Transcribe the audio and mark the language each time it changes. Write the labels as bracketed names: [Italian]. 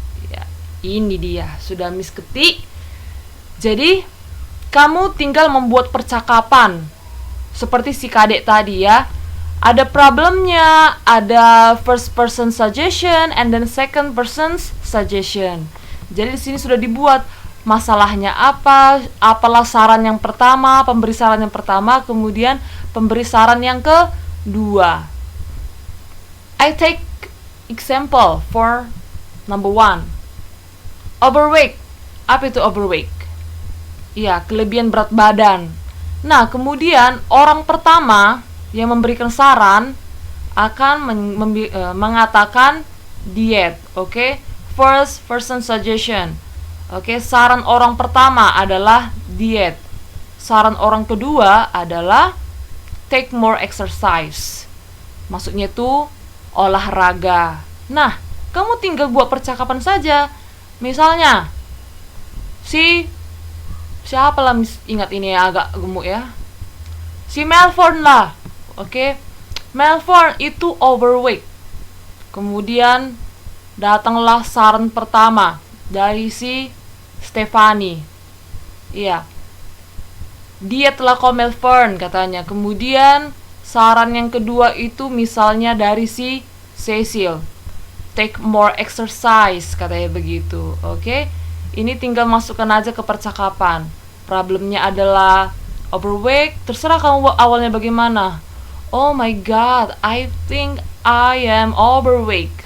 [Indonesian] Ya, ini dia, sudah Miss ketik. Jadi, kamu tinggal membuat percakapan seperti si kadek tadi ya. Ada problemnya, ada [English] first person suggestion and then second person's suggestion. [Indonesian] Jadi di sini sudah dibuat masalahnya apa, apalah saran yang pertama, pemberi saran yang pertama, kemudian pemberi saran yang kedua. [English] I take example for number 1. Overweight. [Indonesian] Apa itu overweight? Iya, kelebihan berat badan. Nah, kemudian orang pertama yang memberikan saran akan mengatakan diet. Oke? [English] First person suggestion. [Indonesian] Oke, saran orang pertama adalah diet. Saran orang kedua adalah [English] take more exercise. [Indonesian] Maksudnya itu olahraga. Nah, kamu tinggal buat percakapan saja. Misalnya, siapa lah, ingat ini ya, agak gemuk ya. Si Melbourne lah. Oke. Melbourne itu overweight. Kemudian datanglah saran pertama dari si Stefani. Iya. Dietlah kau Melbourne katanya. Kemudian saran yang kedua itu misalnya dari si Cecil, [English] take more exercise [Indonesian] katanya begitu. Oke. Ini tinggal masukkan aja ke percakapan. Problemnya adalah overweight. Terserah kamu awalnya bagaimana. [English] Oh my god, I think I am overweight.